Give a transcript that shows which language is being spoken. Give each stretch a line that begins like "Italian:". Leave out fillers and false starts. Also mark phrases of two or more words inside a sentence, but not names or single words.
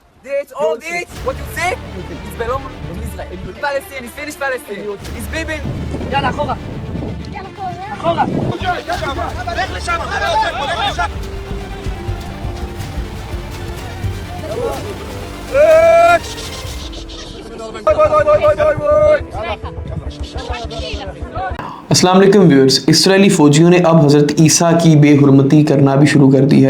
English: This, all this, what you say, is belong to Israel. Palestine, is finished Palestine. Is Bibi.
Hebrew: יאללה, אחורה. אחורה. לך לשם, לך לשם.
Arabic: السلام عليكم
Hindi: व्यूअर्स, इसराइली फ़ौजियों ने अब हज़रत ईसा की बेहुरमती करना भी शुरू कर दी है।